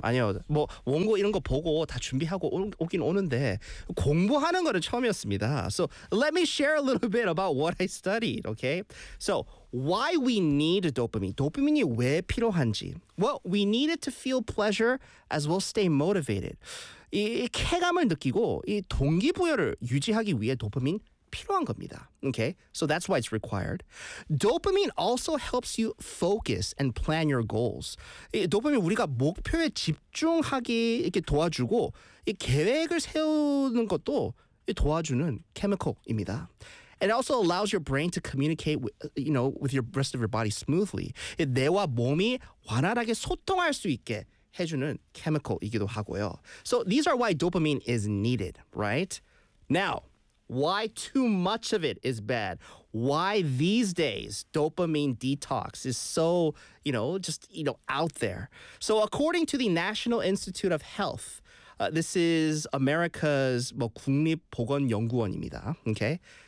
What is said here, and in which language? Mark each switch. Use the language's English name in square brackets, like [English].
[Korean] 아니요, 뭐 원고 이런 거 보고 다 준비하고 오긴 오는데 공부하는 거는 처음이었습니다. [English] So let me share a little bit about what I studied, okay? So why we need dopamine? [Korean] 도파민이 왜 필요한지? [English] Well, we need it to feel pleasure as well stay motivated. [Korean] 이 쾌감을 느끼고 이 동기부여를 유지하기 위해 도파민 필요한 겁니다. [English] Okay, so that's why it's required. Dopamine also helps you focus and plan your goals. [Korean] 이 도파민 우리가 목표에 집중하기 이렇게 도와주고 이 계획을 세우는 것도 도와주는 케미컬입니다. [English] It also allows your brain to communicate with, you know, with your rest of your body smoothly. [Korean] 뇌와 몸이 원활하게 소통할 수 있게 해주는 케미컬이기도 하고요. [English] So these are why dopamine is needed, right? Now, why too much of it is bad? Why these days dopamine detox is so, you know, just, you know, out there? So according to the National Institute of Health, this is America's [Korean] 뭐 국립보건연구원입니다. [English] Okay?